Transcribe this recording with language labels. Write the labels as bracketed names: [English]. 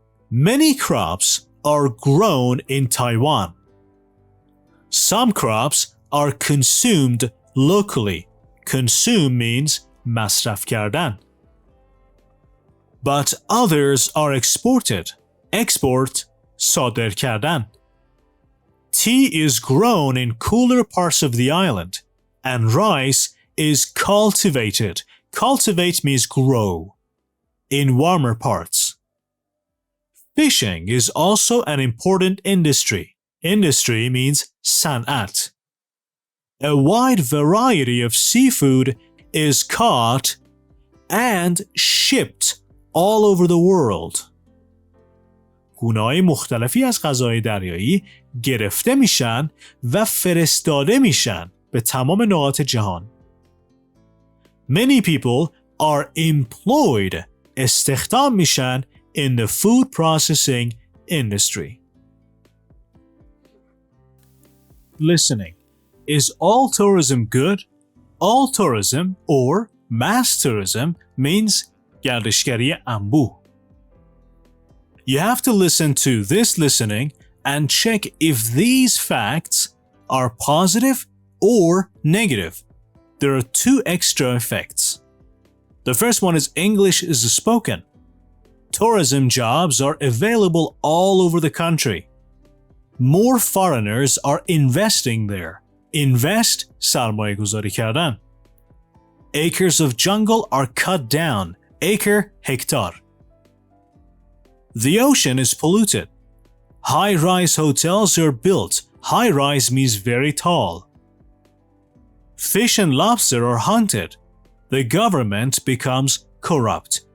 [English] Many crops are grown in Taiwan. Some crops are consumed locally. Consume means [Persian] مصرف کردن. [English] But others are exported. Export [Persian] صادر کردن. [English] Tea is grown in cooler parts of the island, and rice is cultivated. Cultivate means grow in warmer parts. Fishing is also an important industry. Industry means san'at. A wide variety of seafood is caught and shipped all over the world. [Persian] گونه‌های مختلفی از غذاهای دریایی گرفته میشن و فرستاده میشن به تمام نقاط جهان. [English] Many people are employed. [Persian] استخدام میشن [English] in the food processing industry. Listening. is all tourism good? All tourism or mass tourism means [Persian] گردشگری انبوه. [English] You have to listen to this listening and check if these facts are positive or negative. There are two extra effects. The first one is English is spoken. Tourism jobs are available all over the country. More foreigners are investing there. Invest [Persian] سرمایه گذاری کردن. [English] Acres of jungle are cut down. Acre هکتار. The ocean is polluted. High-rise hotels are built. High-rise means very tall. Fish and lobster are hunted. The government becomes corrupt.